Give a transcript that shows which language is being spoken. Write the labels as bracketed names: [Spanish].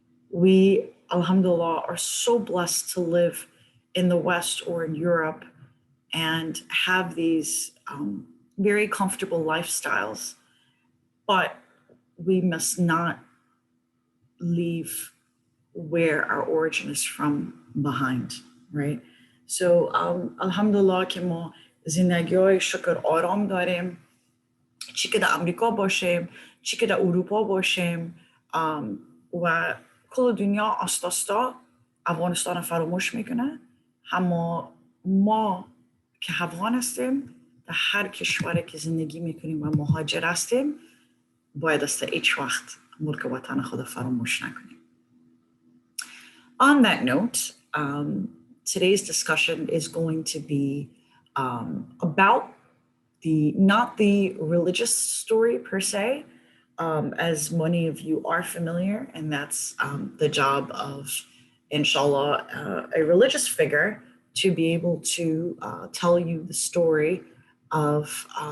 [English] We, alhamdulillah, are so blessed to live in the West or in Europe and have these very comfortable lifestyles, but we must not leave where our origin is from behind, right? So alhamdulillah [Persian] که ما زندگی های شکر آرام داریم، چی که در امریکا باشیم، چی که در اروپا باشیم و کل دنیا آستاستا افغانستان فراموش میکنه. اما ما که افغان هستیم در هر کشوری که زندگی میکنیم و مهاجر هستیم باید است هیچ وقت ملک وطن خود فراموش نکنیم. [English] On that note, today's discussion is going to be about not the religious story per se, as many of you are familiar, and that's the job of, inshallah, a religious figure to be able to tell you the story of